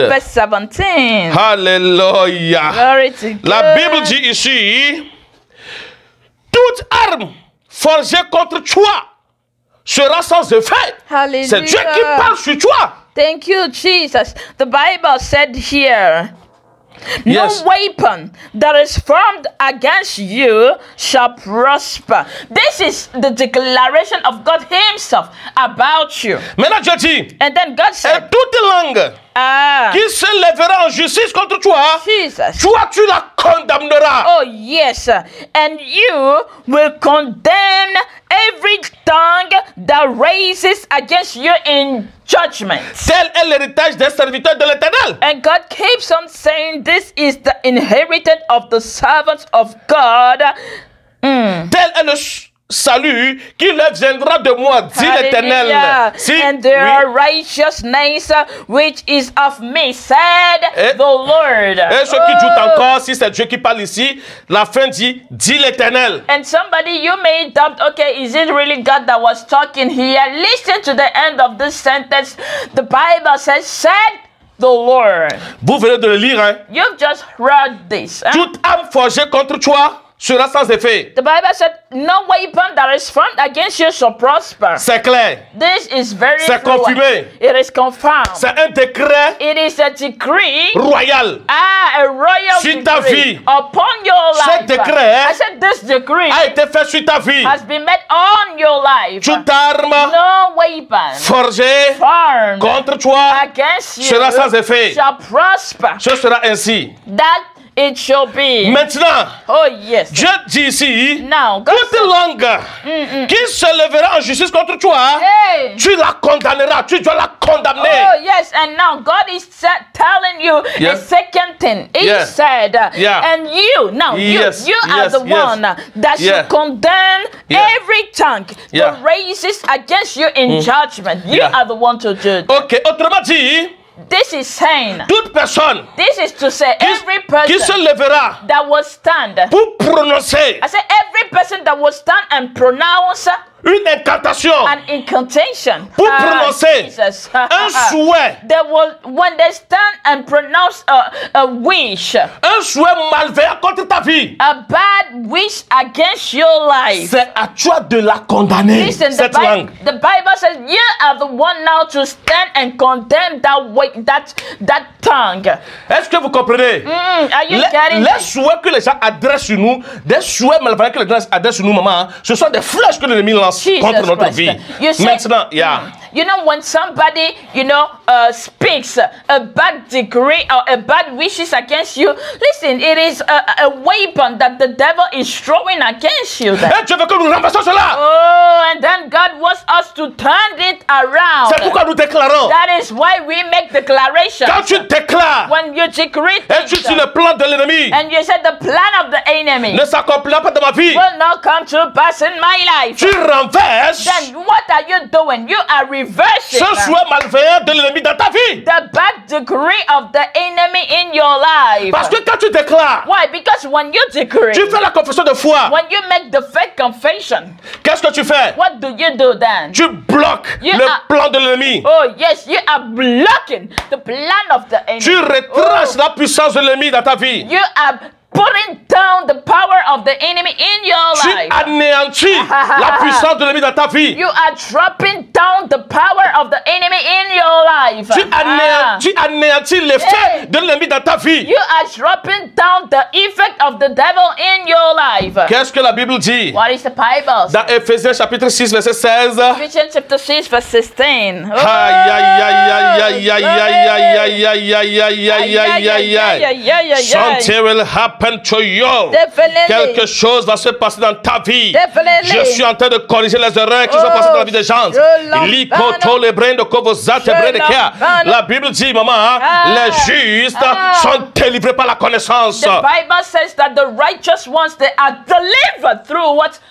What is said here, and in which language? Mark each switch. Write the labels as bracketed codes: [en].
[en] verse 17. [fr] Alléluia. [en] Glory to God. [fr] La Bible dit ici, toute arme forgée contre toi sera sans effet. [en] Hallelujah. [fr] C'est Dieu qui parle sur toi. [en] Thank you, Jesus. The Bible said here, no Yes. weapon that is formed against you shall prosper. This is the declaration of God Himself about you. [fr] Maintenant Dieu dit, [en] And then God [fr] et [en] said, [fr] toute langue qui se lèvera en justice contre toi, [en] Jesus. [fr] toi tu la condamneras. [en] Oh, yes. And you will condemn every tongue that raises against you in judgment. [fr] Tel est l'héritage des serviteurs de l'Éternel. [en] And God keeps on saying, this is the inheritance of the servants of God. [fr] Tel est le salut qui leur viendra de moi, dit l'Éternel. [en] Hallelujah. [fr] Si, [en] And their [fr] oui. [en] righteousness which is of me, said [fr] Et- [en] the Lord. [fr] Et ceux qui doutent Oh. encore, si c'est Dieu qui parle ici, la fin dit l'Éternel. [en] And somebody, you may doubt, okay, is it really God that was talking here? Listen to the end of this sentence. The Bible says, said the Lord. [fr] Vous venez de le lire, hein? [en] You've just read this. Huh? [fr] Toute arme forgée contre toi sera sans effet. [en] The Bible said, no weapon that is formed against you shall prosper. [fr] C'est clair. [en] This is very [fr] C'est [en] clear. [fr] confirmé. [en] It is confirmed. [fr] C'est un décret [en] It is a decree. [fr] royal. [en] A royal [fr] Sur ta [en] decree [fr] vie. [en] upon your [fr] Ce [en] life. [fr] décret [en] I said this decree [fr] a été fait sur ta vie. [en] has been made on your life. [fr] Toute arme [en] No weapon [fr] forgée [en] formed [fr] contre toi [en] against you [fr] sera sans effet. [en] shall prosper. [fr] Ce sera ainsi. [en] That it shall be. [fr] Maintenant, [en] Oh yes. [fr] Dieu dit ici, [en] Now, God [fr] toute [en] said, [fr] langue qui se lèvera en justice contre toi, hey. tu la condamneras, tu dois la condamner. [en] Oh yes, and now God is telling you a Yes. second thing. He Yes. said, Yeah. and you now Yes. you are Yes. the Yes. one that Yeah. should condemn Yeah. every tongue Yeah. that raises against you in judgment. You Yeah. are the one to judge. [fr] Ok, autrement dit, [en] This is saying, [fr] toute personne [en] this is to say, every [fr] qui se [en] person [fr] lèvera [en] that will stand. [fr] pour prononcer [en] I say every person that will stand and pronounce [fr] une incantation [en] an incantation. [fr] pour prononcer [en] Jesus. [fr] un souhait, [en] When they stand and pronounce a wish, [fr] un souhait malveillant contre ta vie, [en] a bad wish against your life. [fr] c'est à toi de la condamner, [en] Listen, [fr] cette langue. [en] the Bible says you are the one now to stand and condemn that tongue. [fr] Est-ce que vous comprenez? [en] Are you getting [fr] Les souhaits que les gens adressent sur nous, des souhaits malveillants que les gens adressent sur nous, maman, ce sont des flèches que l'ennemi lance contre notre [en] Christ. [fr] vie. [en] You see, [fr] Maintenant, yeah. [en] You know, when somebody, speaks a bad decree or a bad wishes against you, listen, it is a weapon that the devil is throwing against you. [fr] Et Dieu veut que nous renversons cela. [en] Oh, and then God wants us to turn it around. [fr] C'est pourquoi nous déclarons. [en] That is why we make declarations. [fr] Quand tu déclares, [en] When you decree [fr] et tu dis le plan de l'ennemi [en] and you said the plan of the enemy [fr] ne s'accomplira pas dans ma vie, [en] will not come to pass in my life, [fr] tu renverses [en] then what are you doing? You are reversing [fr] ce souhait malveillant de l'ennemi dans ta vie. [en] the bad decree of the enemy in your life. [fr] Parce que quand tu déclares, [en] Why? Because when you decree, [fr] tu fais la confession de foi. [en] when you make the faith confession, [fr] Qu'est-ce que tu fais? [en] what do you do then? [fr] Tu bloques [en] You [fr] le [en] are- [fr] plan de l'ennemi. [en] Oh yes, you are blocking the plan of the enemy. [fr] Tu retranches la puissance de l'ennemi dans ta vie. [en] You are putting down the power of the enemy in your [fr] Tu [en] life. [fr] anéantis la puissance de l'ennemi dans ta vie. [en] You are dropping down the power of the enemy in your life. [fr] Tu anéantis l'effet Hey. de l'ennemi dans ta vie. [en] You are dropping down the effect of the devil in your life. [fr] Qu'est-ce que la Bible dit? [en] What is the Bible? [fr] Dans Éphésiens chapitre 6 verset 16. [en] Ephesians chapter 6 verse 16. Aïe aïe aïe aïe aïe aïe aïe aïe aïe aïe aïe aïe aïe aïe. Something will happen to you. Definitely. [fr] Quelque chose va se passer dans ta vie. [en] Definitely. [fr] Je suis en train de corriger les erreurs qui sont passées dans la vie des gens. Likoto le brain de Kovozat et brain de Kia. La Bible dit, maman, les justes sont délivrés par la connaissance. [en] The Bible says that the righteous ones, they are delivered through what?